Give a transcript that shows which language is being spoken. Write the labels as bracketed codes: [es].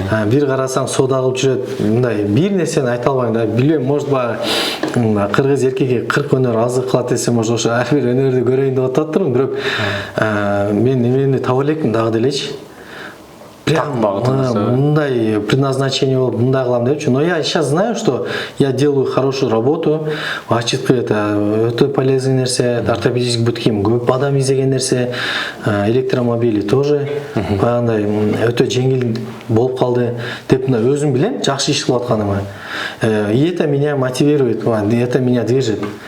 [ky] Бир карасаң, соода кылып жүрөт. Мындай бир нерсени айта албайм да. Билбейм, может баягы кыргыз эркеги 40 өнөр азыр кылат десе, может ошо ар бир өнөрдү көрөйүн деп ататтырмын, бирок мен эмени таба элекмин дагы делечи. Прям мындай предназначение болуп мындай кылам депчи. [ru] Но я сейчас знаю, что я делаю хорошую работу. [ky] Ачыткы это өтө полезный нерсе, ортопедический бутким көп адам издеген нерсе, электромобили тоже баягындай өтө жеңил болуп калды деп өзүм билем, жакшы иш кылып атканыма. [ru] И это меня мотивирует, это меня движет.